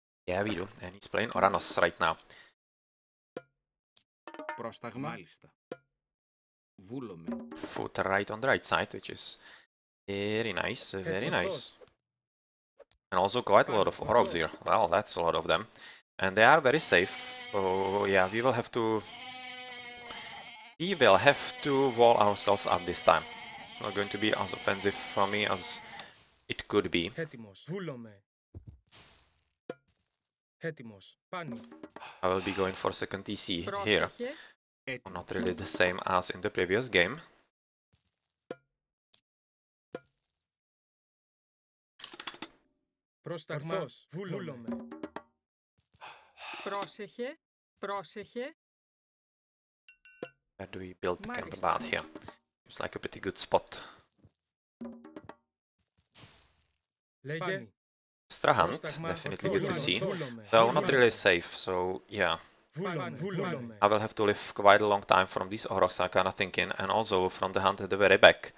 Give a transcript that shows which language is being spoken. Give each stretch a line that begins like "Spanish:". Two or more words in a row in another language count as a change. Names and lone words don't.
English: Yeah, we do. And he's playing Oranos right now.
Greek: Πρόσταγμα. Μάλιστα. Βούλομαι.
English: Foot right on the right side, which is very nice, very nice. And also quite a lot of Oros here. Well, that's a lot of them. And they are very safe. So yeah, we will have to wall ourselves up this time. It's not going to be as offensive for me as it could be.
Greek: Έτοιμος. Βούλομαι. Έτοιμος. Πάνι.
English: I will be going for second TC here. Not really the same as in the previous game.
Greek: Πρόσταγμα. Βούλομαι. Πρόσεχε. Πρόσεχε.
English: Where do we build the camp about here? Seems like a pretty good spot.
Greek: Λέγε.
English: Extra hunt, definitely good to see. Though not really safe, so yeah. I will have to live quite a long time from these Aurochs, I'm kinda thinking, and also from the hunt at the very back.